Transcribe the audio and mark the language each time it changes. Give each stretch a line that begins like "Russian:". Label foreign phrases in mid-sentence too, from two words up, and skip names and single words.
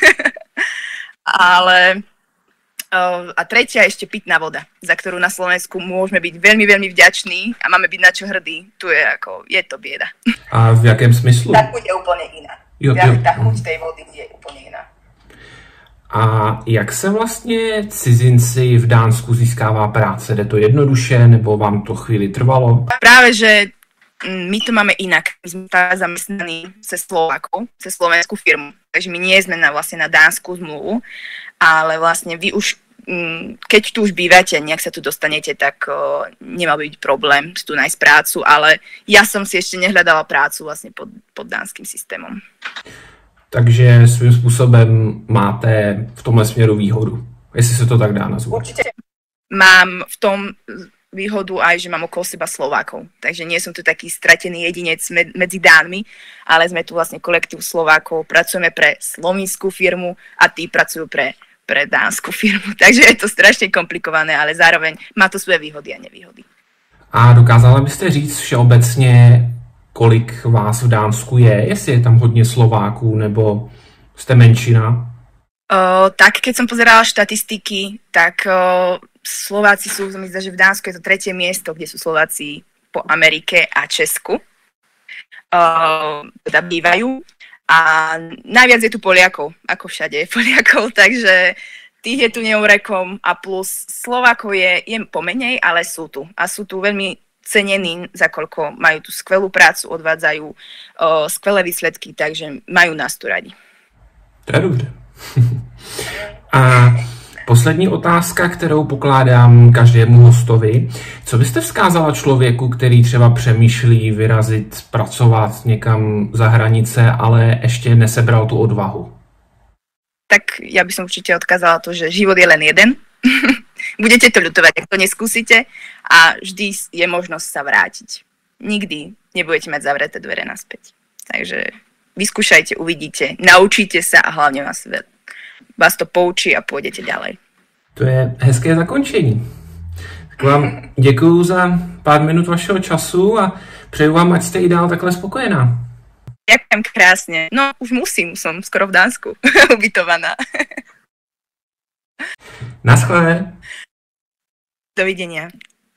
Slovak: Ale a tretia ešte pitná voda, za ktorú na Slovensku môžeme byť veľmi, veľmi vďační a máme byť na čo hrdí. Tu je to bieda.
Czech: A v jakém smyslu?
Slovak: Tá chuť je úplne iná. Tá chuť tej vody je úplne iná.
Czech: A jak se vlastně cizinci v Dánsku získává práce? Jde to jednoduše, nebo vám to chvíli trvalo?
Slovak: Práve, že my to máme inak. My sme zamestnaní cez Slovákov, cez slovenskú firmu. Takže my nie sme vlastne na dánsku zmluvu, ale vlastne vy už, keď tu už bývate, nejak sa tu dostanete, tak nemal by byť problém tu nájsť prácu, ale ja som si ešte nehľadala prácu vlastne pod dánskym systémom.
Czech: Takže svým způsobem máte v tomhle směru výhodu, jestli se to tak dá nazvat.
Slovak: Určite mám v tom výhodu aj, že mám okolo seba Slovákov. Takže nie som tu taký stratený jedinec medzi Dánmi, ale sme tu vlastne kolektív Slovákov, pracujeme pre slovinskú firmu a tí pracujú pre dánsku firmu. Takže je to strašne komplikované, ale zároveň má to svoje výhody a nevýhody.
Czech: A dokázala byste říct všeobecně, kolik vás v Dánsku je? Jestli je tam hodně Slováků, nebo jste menšina?
Slovak: Tak, keď som pozerala štatistiky, tak Slováci sú, mi zdá, že v Dánsku je to 3. miesto, kde sú Slováci po Amerike a Česku. Teda bývajú. A najviac je tu Poliakov, ako všade je Poliakov, takže tých je tu neurekom a plus Slovákov je pomenej, ale sú tu. A sú tu veľmi cenení, za koľko majú tu skvelú prácu, odvádzajú skvelé výsledky, takže majú nás tu radi.
Czech: To je dobře. A poslední otázka, kterou pokládám každému hostovi. Co byste vzkázala člověku, který třeba přemýšlí vyrazit, pracovat někam za hranice, ale ještě nesebral tu odvahu?
Slovak: Tak ja by som určite odkázala to, že život je len jeden. Budete to ľutovať, ak to neskúsite a vždy je možnosť sa vrátiť. Nikdy nebudete mať zavreté dvere naspäť. Takže vyskúšajte, uvidíte, naučíte sa a hlavne vás to poučí a pôjdete ďalej.
Czech: To je hezké zakončení. Tak vám děkuju za pár minut vašeho času a přeju vám, ať jste i dál takhle spokojená.
Slovak: Ďakujem krásne. No, už musím, som skoro v Dánsku ubytovaná. Naschle. Dovidenia.